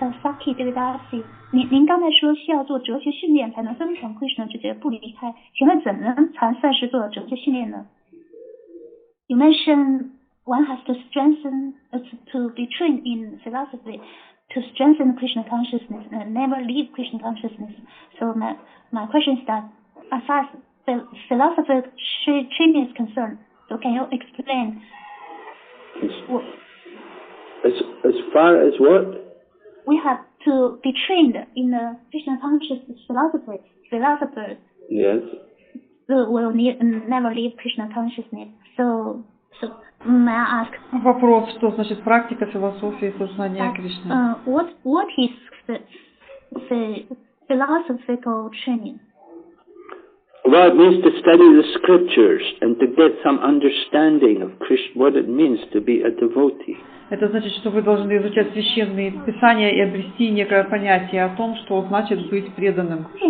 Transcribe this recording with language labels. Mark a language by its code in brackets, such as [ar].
[zh] Saki 这个大家您刚才说需要做哲学训练才能增强 Krishna 直觉不离开，请问怎能才算是做哲学训练呢？ [en] You mentioned one has to strengthen, to be trained in philosophy, to strengthen Krishna consciousness and never leave Krishna consciousness. So my question is that as far as the philosophical training is concerned, so can you explain? As far as what? We have to be trained in the Krishna consciousness philosophers. Yes. Will never leave Krishna consciousness. So may I ask? [ru] Вопрос, что значит практика философии сознания Кришны? [en] What is the philosophical training? Well, it means to study the scriptures and to get some understanding of Krishna, what it means to be a devotee. [ru] Это значит, что вы должны изучать священные писания и обрести некое понятие о том, что значит быть преданным.